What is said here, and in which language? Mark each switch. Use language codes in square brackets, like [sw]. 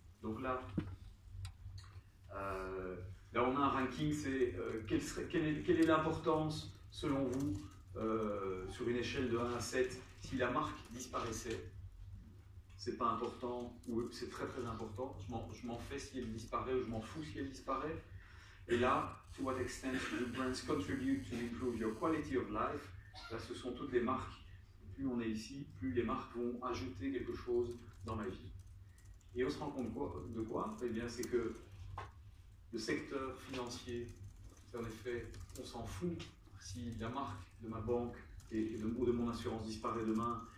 [fr] Donc là, on a un ranking, c'est quelle est l'importance selon vous sur une échelle de 1 à 7 si la marque disparaissait. C'est pas important ou c'est très très important. Je m'en fais si elle disparaît ou je m'en fous si elle disparaît. [en] Et là, to what extent do brands contribute to improve your quality of life? [fr] Là, ce sont toutes les marques. Plus on est ici, plus les marques vont ajouter quelque chose dans ma vie. Et on se rend compte de quoi? Eh bien, c'est que le secteur financier, c'est en effet, on s'en fout si la marque de ma banque ou de mon assurance disparaît demain.